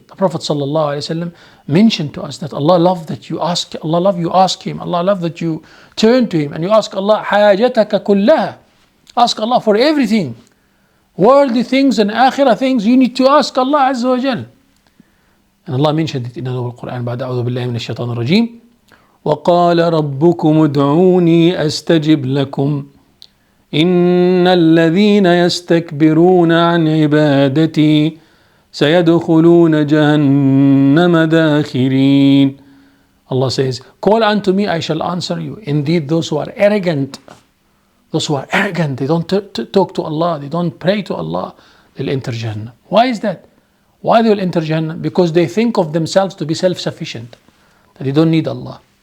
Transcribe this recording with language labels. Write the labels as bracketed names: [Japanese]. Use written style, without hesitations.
[English] The Prophet sallallahu alaihi wasallam mentioned to us that Allah loves that you ask. Allah loves you ask Him. Allah loves that you turn to Him and you ask Allah hajataka kullaha. Ask Allah for everything. Worldly things and akhirah things, you need to ask Allah Azza wa Jal. And Allah mentioned it in the Quran. [Arabic] بعد أعوذ بالله من الشيطان الرجيم. وقال ربكم ادعوني أستجب لكم إن الذين يستكبرون عن عبادتي سيدخلون جهنم داخرين. [English] Allah says, call unto me, I shall answer you. Indeed, those who are arrogant, they don't talk to Allah, they don't pray to Allah, they'll enter Jannah. Why is that? Why they will enter Jannah? Because they think of themselves to be self-sufficient, that they don't need Allah.